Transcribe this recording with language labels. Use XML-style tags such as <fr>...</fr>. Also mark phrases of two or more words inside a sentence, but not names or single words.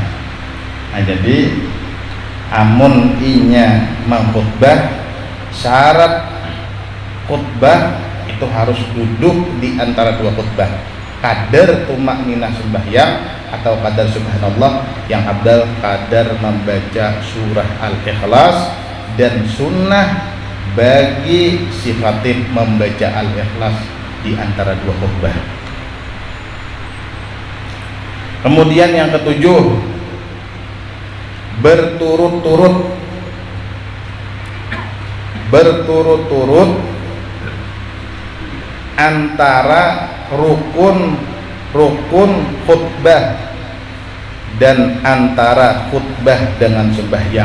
<id>Nah jadi amun inya mengkhutbah, syarat khutbah itu harus duduk di antara dua khutbah. Kadar tumak ninah sembahyang atau kadar subhanallah, yang abdal kadar membaca surah Al-Ikhlas, dan sunnah bagi si khatib membaca Al-Ikhlas di antara dua khutbah. Kemudian yang ketujuh, berturut-turut antara rukun khutbah dan antara khutbah dengan sembahyang.</id>